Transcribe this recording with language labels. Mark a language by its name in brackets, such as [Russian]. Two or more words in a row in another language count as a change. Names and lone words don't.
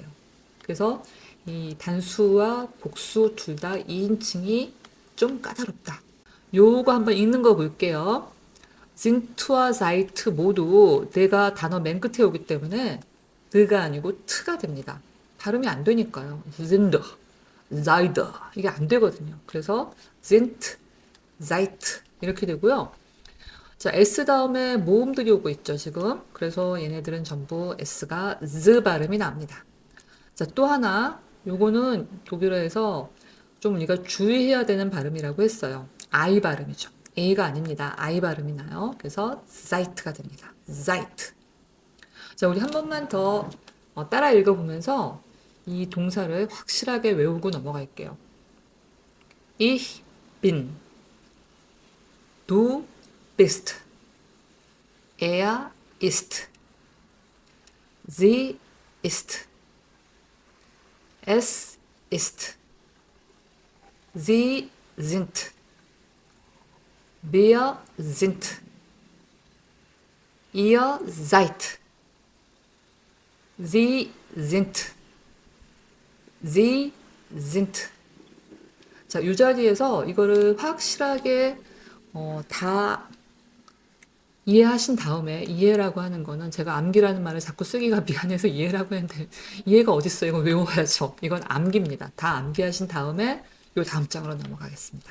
[Korean] 그래서 이 단수와 복수 둘 다 2인칭이 좀 까다롭다. 요거 한번 읽는 거 볼게요. zin트와 seid 모두 내가 단어 맨 끝에 오기 때문에 느가 아니고 트가 됩니다. 발음이 안 되니까요. [German] sind, seid [Korean] 이게 안 되거든요. 그래서 [German] sind, seid [Korean] 이렇게 되고요. 자, s 다음에 모음들이 오고 있죠, 지금. 그래서 얘네들은 전부 s가 z 발음이 납니다. 자, 또 하나 요거는 독일어에서 좀 우리가 주의해야 되는 발음이라고 했어요. I 발음이죠. A가 아닙니다. I 발음이 나요. 그래서 seid가 됩니다. seid. 자, 우리 한 번만 더 따라 읽어보면서 이 동사를 확실하게 외우고 넘어갈게요. [German] Ich bin. Du bist. Er ist. Sie ist. Es ist. Sie sind. Wir sind. Ihr seid. Sie sind. Sie sind. [Korean] 자, 이 자리에서 이거를 확실하게 다 이해하신 다음에 이해라고 하는 거는 제가 암기라는 말을 자꾸 쓰기가 미안해서 이해라고 했는데 이해가 어딨어요? 이거 외워야죠. 이건 암기입니다. 다 암기하신 다음에 요 다음 장으로 넘어가겠습니다.